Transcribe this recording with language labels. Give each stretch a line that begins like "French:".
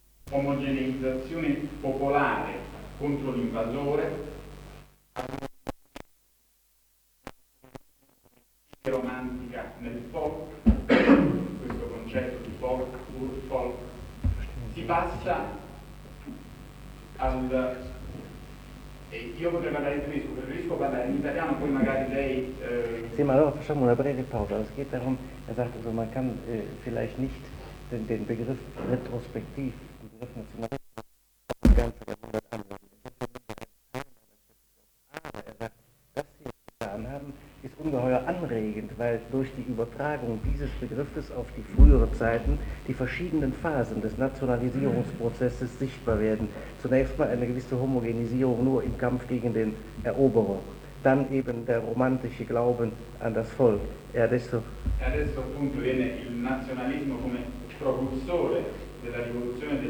Italian: Omogeneizzazione popolare contro l'invasore, romantica nel folk, questo concetto di folk, urfolk, si passa al, e io potrei parlare in tedesco, preferisco parlare in italiano, poi magari lei... Sì, ma allora facciamo una breve pausa,
German: es geht darum, er sagte, so, man kann vielleicht nicht den Begriff retrospektiv das sie getan haben, ist ungeheuer anregend, weil durch die Übertragung dieses Begriffes auf die frühere Zeiten die verschiedenen Phasen des Nationalisierungsprozesses sichtbar werden. Zunächst mal eine gewisse Homogenisierung nur im Kampf gegen den Eroberer. Dann eben der romantische Glauben an das Volk.
Italian: E adesso appunto viene il nazionalismo come propulsore della rivoluzione del